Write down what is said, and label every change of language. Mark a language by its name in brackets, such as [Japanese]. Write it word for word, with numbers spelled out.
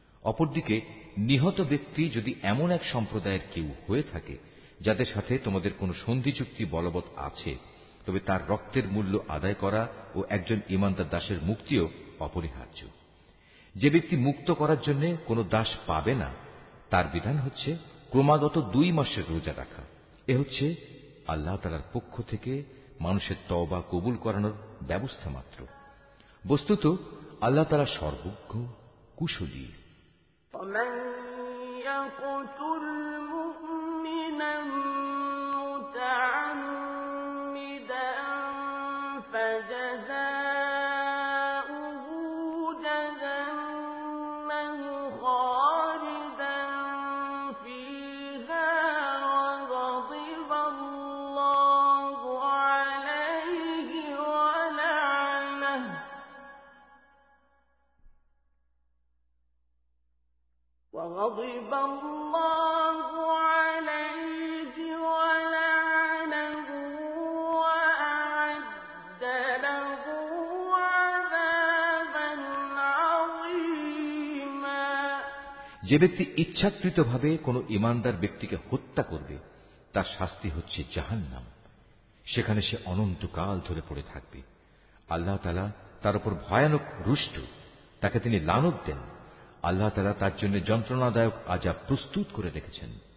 [Bangla] অপরদিকে নিহত ব্যক্তি যদি এমন এক সম্প্রদায়ের কেউ হয়ে থাকে যাদের সাথে তোমাদের কোনো সন্ধি চুক্তি বলবৎ আছে, তবে তার রক্তের মূল্য আদায় করা ও একজন ইমানদার দাসের মুক্তিও অপরিহার্য। যে ব্যক্তি মুক্ত করার জন্য কোনো দাস পাবে না, তার বিধান হচ্ছে ক্রমাগত দুই মাসের রোজা রাখা। এ হচ্ছে আল্লাহ তাআলার পক্ষ থেকে মানুষের তওবা কবুল করানোর ব্যবস্থা মাত্র। বস্তুত আল্লাহ তাআলা সর্বজ্ঞ, কুশলী। [Arabic] ومن يقتل مؤمنا متعمدا فجزاؤه جهنم خالدا فيها وغضب الله عليه ولعنه وغضب الله عليه ولعنه وأعد له عذابا عظيما [Bangla] যে ব্যক্তি ইচ্ছাকৃতভাবে কোনো ইমানদার ব্যক্তিকে হত্যা করবে তার শাস্তি হচ্ছে জাহান্নাম। সেখানে সে অনন্তকাল ধরে পড়ে থাকবে। আল্লাহ তাআলা তার উপর ভয়ানক রুষ্ট, তাকে তিনি লানত দেন। আল্লাহ তাআলা তার জন্য যন্ত্রণাদায়ক আযাব প্রস্তুত করে রেখেছেন।